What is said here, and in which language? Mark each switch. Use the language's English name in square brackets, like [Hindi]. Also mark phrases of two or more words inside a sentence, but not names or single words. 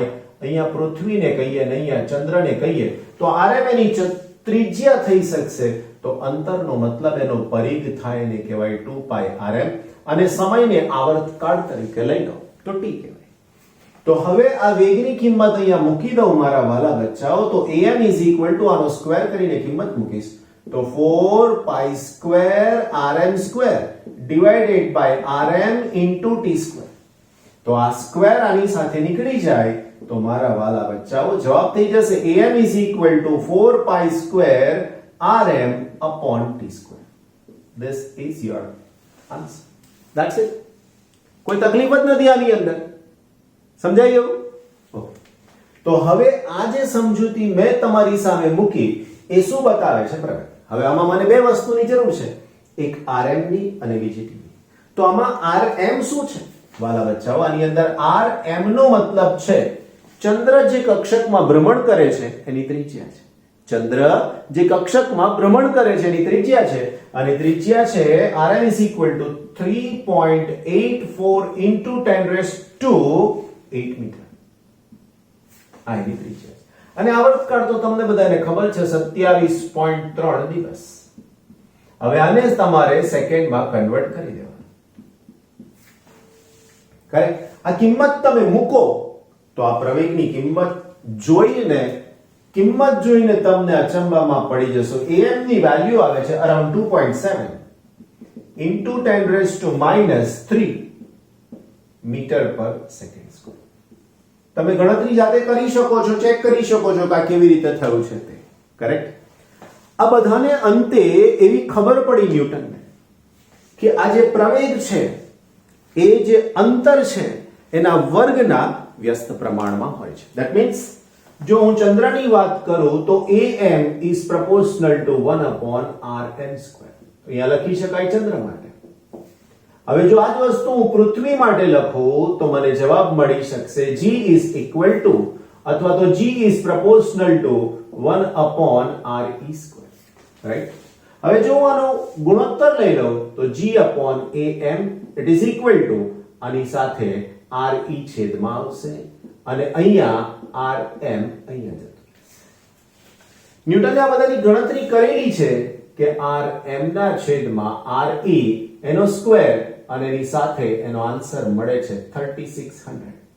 [Gujarati] અહીંયા પૃથ્વીને કહીએ ને અહીંયા ચંદ્રને કહીએ તો rm એની ત્રિજ્યા થઈ શકશે તો અંતરનો મતલબ એનો પરિઘ થાય ને કહેવાય 2πrm અને સમયને આવર્તકાળ તરીકે લઈ લો તો t કહેવાય તો હવે આ વેગની કિંમત અહીંયા મૂકી દઉં મારા વાલા બચ્ચાઓ તો am [English] is equal to [Gujarati] આનો સ્ક્વેર કરીને કિંમત મૂકીશ તો 4π²rm² [English] divided by [Gujarati] rm ઇન્ટુ t². તો આ સ્ક્વેર આની સાથે નીકળી જાય તો મારા વાલા બચ્ચાઓ જવાબ થઈ જશે am [English] is equal to [Gujarati] 4π²rm upon t². [English] This is your answer. That's it. [Gujarati] કોઈ તકલીફ જ નથી આની અંદર સમજાઈ ગયું ઓકે તો હવે આ જે સમજૂતી મેં તમારી સામે મૂકી એ શું બતાવે છે પ્રવેગ હવે આમાં મને બે વસ્તુની જરૂર છે એક rm ની અને બીજી t ની તો આમાં rm શું છે વાલા બચ્ચાઓ આની અંદર rm નો મતલબ છે ચંદ્ર જે કક્ષકમાં ભ્રમણ કરે છે એની ત્રિજ્યા છે ચંદ્ર જે કક્ષકમાં ભ્રમણ કરે છે એની ત્રિજ્યા છે અને ત્રિજ્યા છે rn [English] is equal to 3.84 into 10 raised to 8 [Gujarati] મીટર. આ એની ત્રિજ્યા છે અને આવર્તકાળ તો તમને બધાને ખબર છે 27.3 દિવસ. હવે આને જ તમારે સેકન્ડમાં કન્વર્ટ કરી દેવાનું. કરેક્ટ? આ કિંમત તમે મૂકો તો આ પ્રવેગની કિંમત જોઈને તમને અચંબામાં પડી જશો. am ની વેલ્યુ આવે છે અરાઉન્ડ [English] 2.7 into 10 raised to -3 meter per second square. [Gujarati] તમે ગણતરી જાતે કરી શકો છો, ચેક કરી શકો છો કે આ કેવી રીતે થયું છે તે. કરેક્ટ? આ બધાને અંતે એવી ખબર પડી ન્યૂટનને કે આ જે પ્રવેગ છે એ જે અંતર છે એના વર્ગના વ્યસ્ત પ્રમાણમાં હોય છે. [English] that means [Gujarati] જો હું ચંદ્રની વાત કરું તો am [English] is proportional to [Gujarati] 1/rn². અહીંયા લખી શકાય ચંદ્ર માટે. હવે જો આ જ વસ્તુ હું પૃથ્વી માટે લખું તો મને જવાબ મળી શકશે g [English] is equal to [Gujarati] અથવા તો g [English] is proportional to [Gujarati] 1/re². રાઈટ? હવે જો હું આનો ગુણોત્તર લઈ લઉં તો g/am [English] it is equal to [Gujarati] આની સાથે re છેદમાં આવશે અને અહીંયા rm અહીંયા જતું. ન્યૂટને આ બધાની ગણતરી કરેલી છે કે rm ના છેદમાં re એનો સ્ક્વેર અને એની સાથે એનો આન્સર મળે છે 3600.